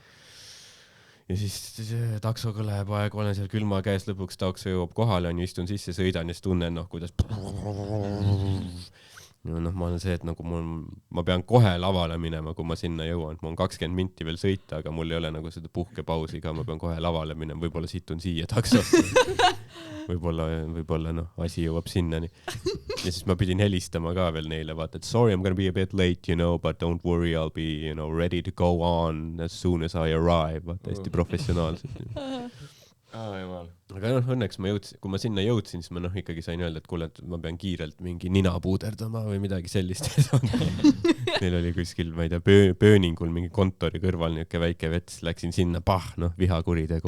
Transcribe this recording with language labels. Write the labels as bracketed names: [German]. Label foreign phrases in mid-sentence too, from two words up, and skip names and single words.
[Estonian] Ja siis taksoga läheb aeg, olen seal külma käes, lõpuks takso jõuab kohale, istun sisse, sõidan ja siis tunnen, kuidas noh, ma olen see, et nagu ma pean kohe lavale minema, kui ma sinna jõuan. Mul on 20 minti veel sõita, aga mul ei ole nagu seda puhkepausi ka, ma pean kohe lavale minema, võib-olla situn siia taksosse. võib-olla noh, asi jõuab sinnani. Ja siis ma pidin helistama ka veel neile, vaata, et [English] sorry, I'm gonna be a bit late, but don't worry, I'll be, ready to go on as soon as I arrive. [Estonian] Vaata, hästi professionaalselt. Aga noh, õnneks kui ma sinna jõudsin, siis ma ikkagi sain öelda, et kuule, et ma pean kiirelt mingi nina puuderdama või midagi sellist. Neil oli kuskil, ma ei tea, Pööningul mingi kontori kõrval niuke väike vets, läksin sinna, vihakuritegu.